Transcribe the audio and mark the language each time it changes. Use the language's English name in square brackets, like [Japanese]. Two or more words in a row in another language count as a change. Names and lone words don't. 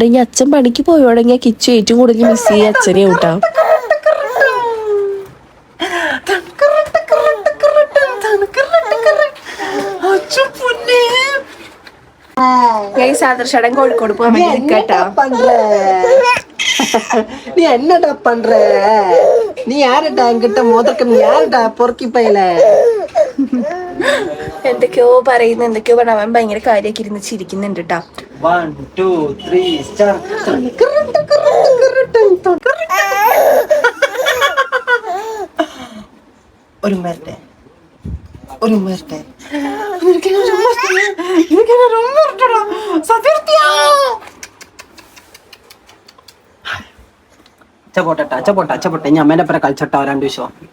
[Malayalam] ഇനി അച്ഛൻ പണിക്ക് പോയി തുടങ്ങിയാൽ കിച്ചു ഏറ്റവും കൂടുതൽ മിസ് ചെയ്യുക അച്ഛനെ കൂട്ടാ. സാദർശടൻ കോഴിക്കോട് പോകാൻ വേണ്ടി കേട്ടോ. [Tamil] நீ என்னடா பண்ற? நீ யாருடா என்கிட்ட மோதக்கம்? யாருடா பொறுக்கி பையல? [Malayalam] എന്തൊക്കെയോ പറയുന്നു, എന്തൊക്കെയോ പറഞ്ഞ അവൻ ഭയങ്കര കാര്യമൊക്കെ ഇരുന്ന് ചിരിക്കുന്നുണ്ട് കേട്ടോ. 1 2 3 സ്റ്റാർട്ട്. ഒരു മിനിറ്റ് അച്ചപ്പോട്ടെ ഞാൻ അമ്മേന്റെ അപ്പുറം കളിച്ചോട്ടാ 2 ദിവസം.